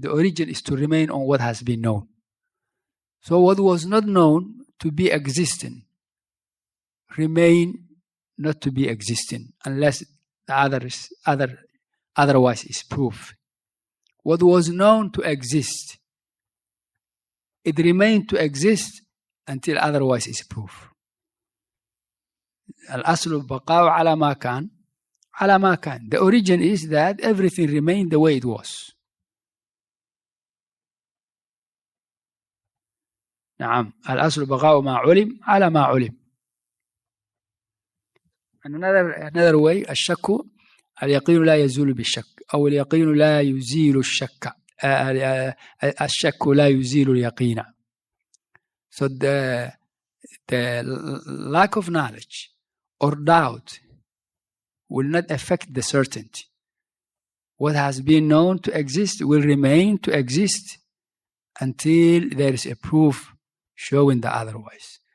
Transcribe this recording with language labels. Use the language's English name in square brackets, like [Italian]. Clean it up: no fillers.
[English] The origin is to remain on what has been known. So what was not known to be existing, remain not to be existing, unless the otherwise is proof. What was known to exist, it remained to exist until otherwise is proof. [Arabic] الأصل البقاء على ما كان على ما كان. [English] The origin is that everything remained the way it was. [Arabic] نعم. الأصل بقاء ما علم على ما علم. [English] Another way, [Arabic] الشك اليقين لا يزول بالشك أو اليقين لا يزيل الشك. الشك لا يزيل اليقين. [English] So the lack of knowledge or doubt will not affect the certainty. What has been known to exist will remain to exist until there is a proof showing the otherwise.